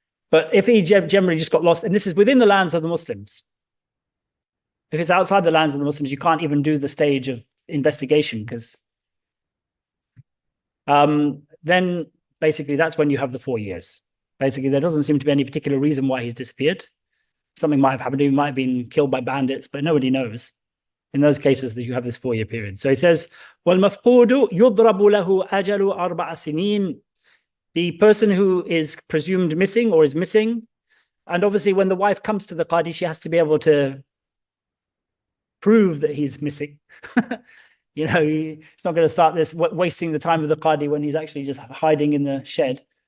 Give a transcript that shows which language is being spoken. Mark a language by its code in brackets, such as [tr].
[en] But if he generally just got lost, and this is within the lands of the Muslims, if it's outside the lands of the Muslims, you can't even do the stage of investigation because then basically that's when you have the 4 years. Basically, there doesn't seem to be any particular reason why he's disappeared. Something might have happened. He might have been killed by bandits, but nobody knows. In those cases, that you have this 4-year period. So he says, [ar] وَالْمَفْقُودُ يُضْرَبُ لَهُ أَجَلُ أَرْبَعَ سِنِينَ. [en] The person who is presumed missing or is missing, and obviously when the wife comes to the qadi, she has to be able to prove that he's missing. You know, he's not going to start this wasting the time of the qadi when he's actually just hiding in the shed.